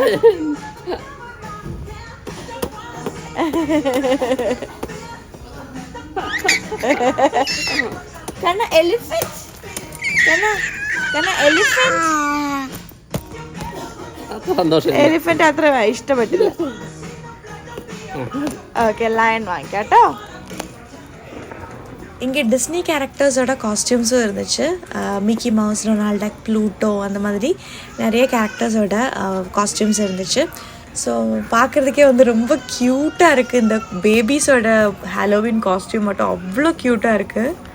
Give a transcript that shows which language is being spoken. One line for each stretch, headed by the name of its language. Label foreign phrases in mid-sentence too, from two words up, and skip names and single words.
Malayalam: കണ്ണ എലിഫന്റ്. കണ്ണ എലിഫന്റ് അത്ര ഇഷ്ടപ്പെട്ടില്ല. ഓക്കെ, ലയൺ വാങ്ങിക്കാട്ടോ.
Tamil: இங்கே டிஸ்னி கேரக்டர்ஸோட காஸ்டியூம்ஸும் இருந்துச்சு. மிக்கி மவுஸ், டொனால்ட் டக், ப்ளூட்டோ, அந்த மாதிரி நிறைய கேரக்டர்ஸோட காஸ்டியூம்ஸ் இருந்துச்சு. ஸோ பார்க்குறதுக்கே வந்து ரொம்ப க்யூட்டாக இருக்குது. இந்த பேபிஸோட
English: Halloween costume
Tamil: மட்டும் அவ்வளோ க்யூட்டாக இருக்குது.